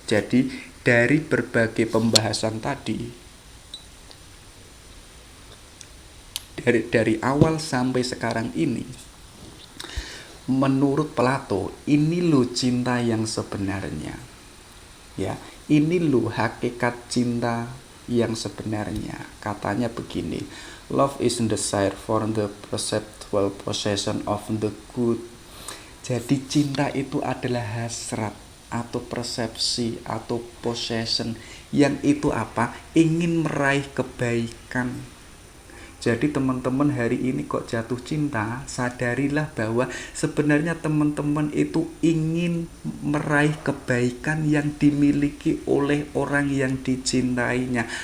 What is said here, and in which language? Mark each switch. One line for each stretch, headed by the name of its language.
Indonesian: Jadi dari berbagai pembahasan tadi, dari awal sampai sekarang ini, menurut Plato, ini loh cinta yang sebenarnya. Ya, ini loh hakikat cinta yang sebenarnya. Katanya begini,
English: love is desire for the perceptual possession of the good.
Indonesian: Jadi cinta itu adalah hasrat atau persepsi atau possession yang itu apa? Ingin meraih kebaikan. Jadi teman-teman hari ini kok jatuh cinta, sadarilah bahwa sebenarnya teman-teman itu ingin meraih kebaikan yang dimiliki oleh orang yang dicintainya.